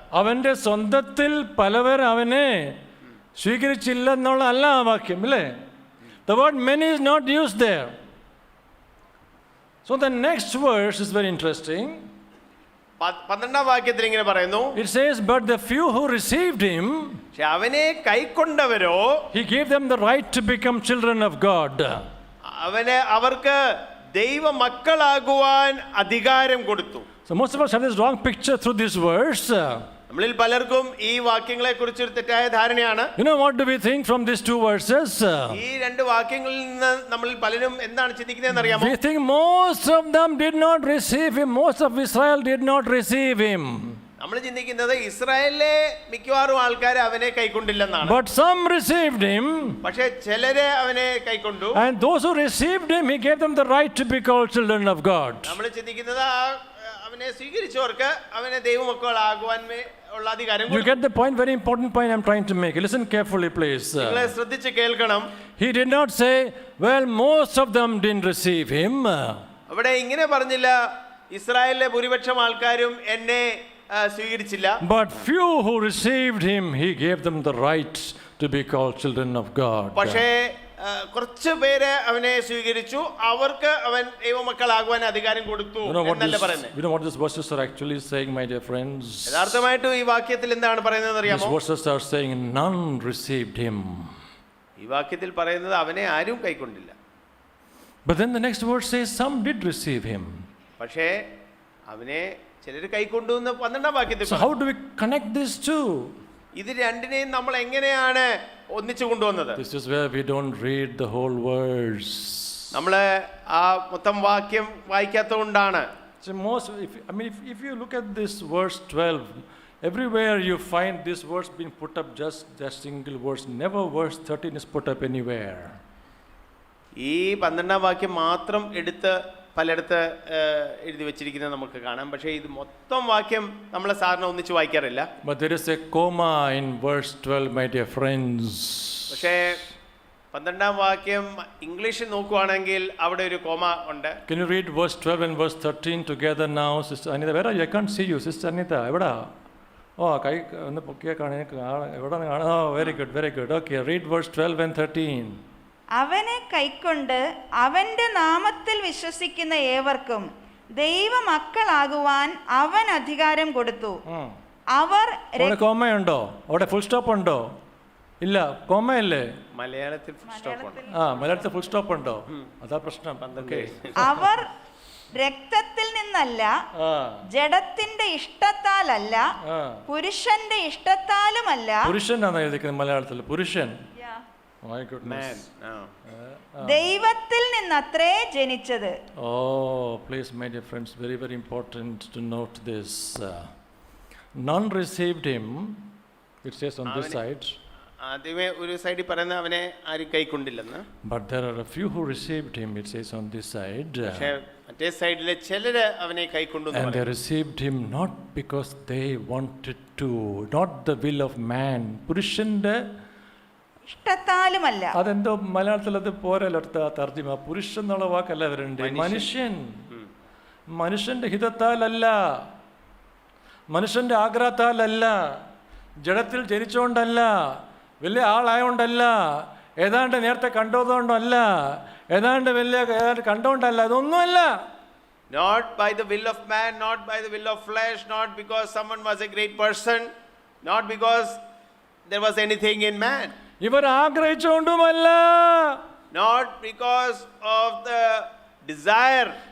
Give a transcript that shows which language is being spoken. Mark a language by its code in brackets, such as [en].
[ml] അവന്റെ സ്വന്തത്തിൽ പലവർ അവനെ സ്വീകരിച്ചില്ല എന്നുള്ള അല്ല ആ വാക്യം, അല്ലേ? [en] The word many is not used there. So the next verse is very interesting. [ml] 12ാം വാക്യത്തിൽ ഇങ്ങനെ പറയുന്നു. [en] It says, but the few who received him, [ml] അവനെ കൈക്കൊണ്ടവരോ, [en] he gave them the right to become children of God. [ml] അവർക്ക് ദൈവ മക്കളാകുവാൻ അധികാരം കൊടുത്തു. [en] So most of us have this wrong picture through this verse. [ml] നമ്മളിൽ പലർക്കും ഈ വാക്യങ്ങളെ കുറിച്ച് ഒരു തെറ്റായ ധാരണയാണ്. [en] You know, what do we think from these two verses? [ml] ഈ രണ്ട് വാക്യങ്ങളിൽ നിന്ന് നമ്മളിൽ പലരും എന്താണ് ചിന്തിക്കുന്നതെന്ന് അറിയാമോ? [en] We think most of them did not receive him. Most of Israel did not receive him. [ml] നമ്മൾ ചിന്തിക്കുന്നത് ഇസ്രായേലിലെ മിക്കവാറും ആൾക്കാർ അവനെ കൈക്കൊണ്ടില്ലെന്നാണ്. [en] But some received him. [ml] പക്ഷേ ചിലരെ അവനെ കൈക്കൊണ്ടു. [en] And those who received him, he gave them the right to be called children of God. [ml] നമ്മൾ ചിന്തിക്കുന്നത് അവനെ സ്വീകരിച്ചവർക്ക് അവനെ ദൈവമക്കളാകുവാൻ ഉള്ള അധികാരം [en] You [ml] കൊടുത്തു. [en] get the point, very important point I'm trying to make. Listen carefully, please. [ml] നിങ്ങളെ ശ്രദ്ധിച്ച് കേൾക്കണം. [en] He did not say, well, most of them didn't receive him. [ml] അവിടെ ഇങ്ങനെ പറഞ്ഞില്ല, ഇസ്രായേലിലെ ഭൂരിപക്ഷം ആൾക്കാരും എന്നെ സ്വീകരിച്ചില്ല. [en] But few who received him, he gave them the right to be called children of God. [ml] പക്ഷേ കുറച്ച് പേര് അവനെ സ്വീകരിച്ചു, അവർക്ക് അവൻ ദൈവമക്കളാകുവാൻ അധികാരം കൊടുത്തു എന്നല്ല പറയുന്നത്. [en] You know what these verses are actually saying, my dear friends? [ml] യഥാർത്ഥമായിട്ടും ഈ വാക്യത്തിൽ എന്താണ് പറയുന്നത് [en] These [ml] അറിയാമോ? [en] verses are saying none received him. [ml] ഈ വാക്യത്തിൽ പറയുന്നത് അവനെ ആരും കൈക്കൊണ്ടില്ല. [en] But then the next verse says some did receive him. [ml] പക്ഷേ അവനെ ചിലർ കൈക്കൊണ്ടു എന്ന് 12-ാം വാക്യത്തിൽ [en] So how do we connect these two? [ml] ഇത് രണ്ടിനെയും നമ്മൾ എങ്ങനെയാണ് ഒന്നിച്ചു കൊണ്ടുവന്നത്? [en] This is where we don't read the whole verse. [ml] നമ്മൾ ആ മൊത്തം വാക്യം വായിക്കാത്തതുകൊണ്ടാണ്. [en] So if you look at this verse 12, everywhere you find this verse being put up, just that single verse. Never verse 13 is put up anywhere. [ml] ഈ 12-ാം വാക്യം മാത്രം എടുത്ത് പലയിടത്ത് എഴുതി വെച്ചിരിക്കുന്നത് നമുക്ക് കാണാം. പക്ഷേ ഇത് മൊത്തം വാക്യം നമ്മളെ സാറിന് ഒന്നിച്ച് വായിക്കാറില്ല. [en] But there is a comma in verse 12, my dear friends. [ml] പക്ഷേ 12-ാം വാക്യം ഇംഗ്ലീഷിൽ നോക്കുവാണെങ്കിൽ അവിടെ ഒരു കോമ ഉണ്ട്. [en] Can you read verse 12 and verse 13 together now, Sister Anita? Where are you? I can't see you, Sister Anita. [ml] എവിടാ? കൈ ഒന്ന് പൊക്കിയാൽ എവിടെ കാണാം? [en] Very good, very good. Okay, read verse 12 and 13. [ml] അവനെ കൈക്കൊണ്ട് അവന്റെ നാമത്തിൽ വിശ്വസിക്കുന്ന ഏവർക്കും ദൈവമക്കളാകുവാൻ അവൻ അധികാരം കൊടുത്തു. അവർ കോമയുണ്ടോ? അവിടെ ഫുൾ സ്റ്റോപ്പ് ഉണ്ടോ? ഇല്ല, കോമയല്ലേ? മലയാളത്തിൽ ഫുൾ സ്റ്റോപ്പ് ഉണ്ട്. മലയാളത്തിൽ ഫുൾ സ്റ്റോപ്പ് ഉണ്ടോ? അതാ പ്രശ്നം. അവർ രക്തത്തിൽ നിന്നല്ല, ജഡത്തിന്റെ ഇഷ്ടത്താലല്ല, പുരുഷന്റെ ഇഷ്ടത്താലുമല്ല. പുരുഷനാണ് എഴുതിക്കുന്നത് മലയാളത്തിൽ. [en] പുരുഷൻ. My goodness. [ml] ദൈവത്തിൽ നിന്നത്രേ ജനിച്ചത്. [en] Oh, please, my dear friends, very, very important to note this. None received him, it says on this side. [ml] ആദ്യമേ ഒരു സൈഡിൽ പറയുന്ന അവനെ ആരും കൈക്കൊണ്ടില്ലെന്ന്. [en] But there are a few who received him, it says on this side. [ml] പക്ഷേ മറ്റേ സൈഡിലെ ചിലര് അവനെ കൈക്കൊണ്ടു. [en] And they received him not because they wanted to, not the will of man. [ml] പുരുഷന്റെ ഇഷ്ടത്താലുമല്ല. അതെന്തോ മലയാളത്തിൽ അത് പോരല്ലോ തർജ്ജിമ. പുരുഷൻ എന്നുള്ള വാക്കല്ല വരണ്ടേ. മനുഷ്യൻ. മനുഷ്യന്റെ ഹിതത്താലല്ല, മനുഷ്യന്റെ ആഗ്രഹത്താലല്ല, ജഡത്തിൽ ജനിച്ചുകൊണ്ടല്ല, വലിയ ആളായോണ്ടല്ല, ഏതാണ്ട് നേരത്തെ കണ്ടതുകൊണ്ടല്ല, ഏതാണ്ട് വലിയ കണ്ടോണ്ടല്ല, അതൊന്നുമല്ല. [en] Not by the will of man, not by the will of flesh, not because someone was a great person, not because there was anything in man. [ml] ഇവർ ആഗ്രഹിച്ചുകൊണ്ടുമല്ല, [en] not because of the desire,